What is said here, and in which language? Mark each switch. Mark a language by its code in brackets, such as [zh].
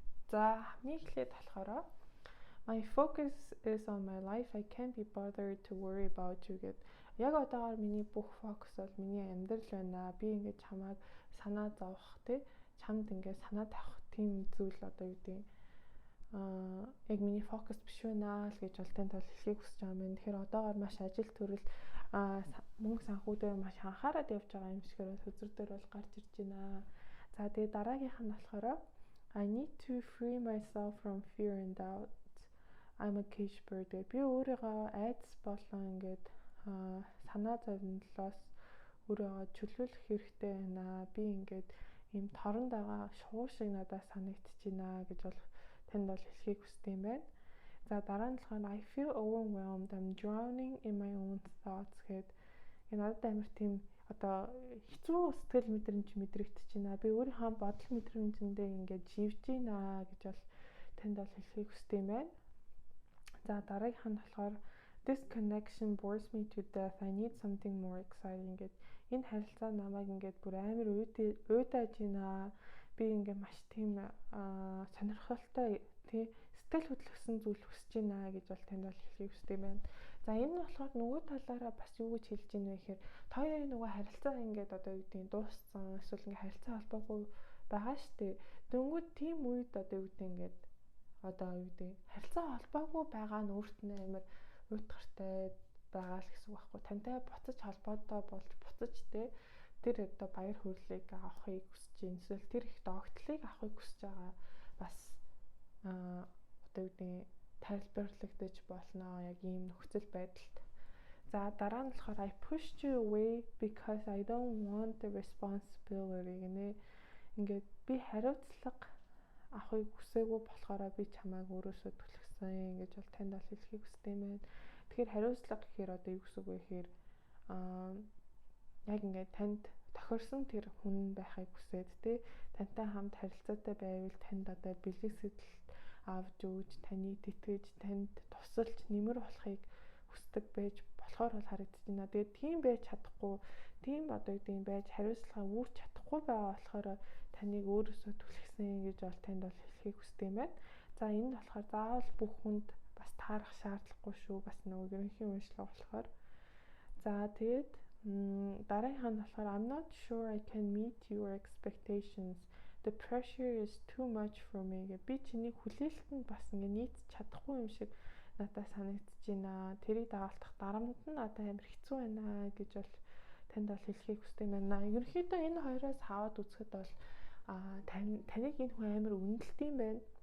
[mn] За хамгийн эхлээд болохоор [en] my focus is on my life. I can't be bothered to worry about you [mn] гэд. Яг одоогоор миний бүх фокус бол миний амьдрал байна. Би ингээд чамайг санаа зовох тий чамд ингээд санаа тавих тийм зүйл одоо юу гэдэг яг миний фокус биш байна л гэж бол танд бол хэлхийг хүсэж байгаа юм. Тэгэхээр одоогоор маш ажил төрөл мөнгө санхүүдээр маш анхаарал явж байгаа юм шигээр үзэр дээр бол гарч ирж байна. За тэгээ дараагийнх нь болохоор [en] I need to free myself from fear and doubt. I'm a cage bird. [mn] Би өөрийгөө айдас болон ингээд санаа зовнилоос өөрийгөө чөлөөлөх хэрэгтэй байна. Би ингээд ийм торонд байгаа шувуу шиг надад санагдаж байна гэж бол танд бол хэлхийг хүсдэг юм байна. За дараа нь болохоор [en] I feel overwhelmed. I'm drowning in my own thoughts [mn] гэд. Надад амар тийм одоо хэцүү сэтгэл мэдрэмж мэдрэгдэж байна. Би өөрийнхөө бодол мэдрэмжэндээ ингээд живж байна гэж бол танд бол хэлхийг хүсдэг юм байна. За дараагийнх нь болохоор [en] this connection bores me to death. I need something more exciting [mn] гэдэг. Энэ харилцаа намайг ингээд бүр амар уйдааж байна. Би ингээд маш тийм сонирхолтой тий сэтгэл хөдлөсөн зүйл хүсэж байна гэж бол танд бол хэлхийг хүсдэг юм байна. За энэ нь болохоор нөгөө талаараа бас юу гэж хэлж ийн вэ гэхээр хоёрын нөгөө харилцаа ингээд одоо юу гэдэг нь дууссан эсвэл ингээд харилцаа холбоогүй байгаа штэ. Дөнгөж тийм үед одоо юу гэдэг ингээд одоо юу гэдэг харилцаа холбоогүй байгаа нь өөрт нь амар уйтгартай байгаа л гэсэн үг байхгүй. Тантай буцаж холбоотой болж буцаж тэр одоо баяр хөөргийг авахыг хүсэж байна. Эсвэл тэр их догтлыг авахыг хүсэж байгаа бас одоо юу гэдэг тайлбарлагдаж болно яг ийм нөхцөл байдалд. За дараа нь болохоор [en] I pushed you away because I don't want the responsibility [mn] гэнэ. Ингээд би хариуцлага авахыг хүсээгүй болохоор би чамайг өөрөөсөө түлхсэн гэж бол танд бол хэлхийг хүсдэг юм байна. Тэгэхээр хариуцлага гэхээр одоо юу гэсэн үг вэ гэхээр яг ингээд танд тохирсон тэр хүн байхыг хүсээд тий тантай хамт харилцаатай байвал танд одоо бэлэг сэтэл авч өгч таныг тэтгэж танд тусалж нэмэр болохыг хүсдэг байж болохоор бол харагдаж байна. Тэгээд тийм байж чадахгүй тийм одоо юу гэдэг байж хариуцлага үүрч чадахгүй байгаа болохоор таныг өөрөөсөө түлхсэн гэж бол танд бол хэлхийг хүсдэг юм байна. За энэ нь болохоор заавал бүх хүнд бас таарах шаардлагагүй шүү. Бас нөгөө ерөнхий уншлага болохоор. За тэгээд дараагийнх нь болохоор [en] I'm not sure I can meet your expectations. The pressure is too much for me. [mn] Би чиний хүлээлтэнд бас ингэ нийцж чадахгүй юм шиг надад санагдаж байна. Тэрийг дагалдах дарамт нь надад амар хэцүү байна гэж бол танд бол хэлхийг хүсдэг юм байна. Ерөнхийдөө энэ хоёроос хаваад үзэхэд бол таныг энэ хүн амар үнэлдэм байна.